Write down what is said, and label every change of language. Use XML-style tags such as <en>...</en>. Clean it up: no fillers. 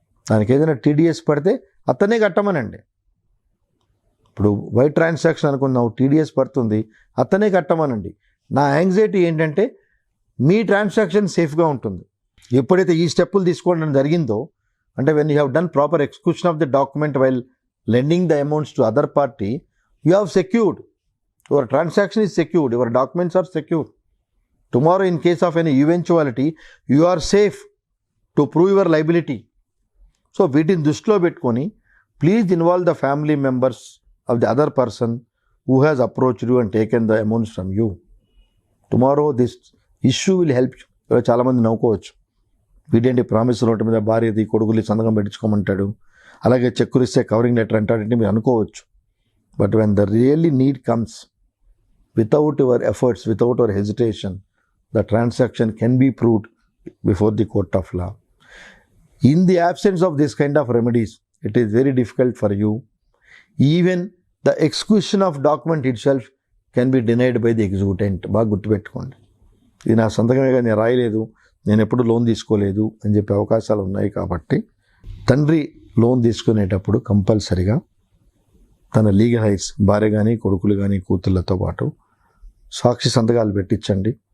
<te>దానికి ఏదైనా టీడీఎస్ పడితే అతనే కట్టమనండి. ఇప్పుడు వైట్ ట్రాన్సాక్షన్ అనుకున్నావు టీడీఎస్ పడుతుంది, అతనే కట్టమనండి. నా యాంగ్జైటీ ఏంటంటే మీ ట్రాన్సాక్షన్ సేఫ్గా ఉంటుంది. ఎప్పుడైతే ఈ స్టెప్పులు తీసుకోవడం జరిగిందో అంటే</te> <en>When you have done proper execution of the document while lending the amounts to other party, you have secured. Your transaction is secured. Your documents are secure. Tomorrow, in case of any eventuality, you are safe to prove your liability. So,</en> <te>వీటిని దృష్టిలో పెట్టుకొని</te> <en>please involve the family members of the other person who has approached you and taken the amounts from you. Tomorrow, this issue will help you.</en> <te>చాలామంది నవ్వుకోవచ్చు, వీడేంటి promise note మీద భార్యది కొడుకులు సంతకం పెట్టించుకోమంటాడు, అలాగే చెక్కులు ఇస్తే కవరింగ్ లెటర్ అంటాడంటే మీరు అనుకోవచ్చు.</te> <en>But when the really need comes, without your efforts, without your hesitation, the transaction can be proved before the court of law. In the absence of this kind of remedies, it is very difficult for you. Even the execution of document itself can be denied by the executant.</en> <te>బాగా గుర్తుపెట్టుకోండి, ఇది నా సంతకమే కానీ నేను రాయలేదు, నేను ఎప్పుడు loan తీసుకోలేదు అని చెప్పే అవకాశాలు ఉన్నాయి. కాబట్టి తండ్రి లోన్ తీసుకునేటప్పుడు కంపల్సరిగా తన లీగల్ హైట్స్ భార్య కానీ కొడుకులు కానీ కూతుళ్ళతో పాటు సాక్షి సంతకాలు పెట్టించండి.</te>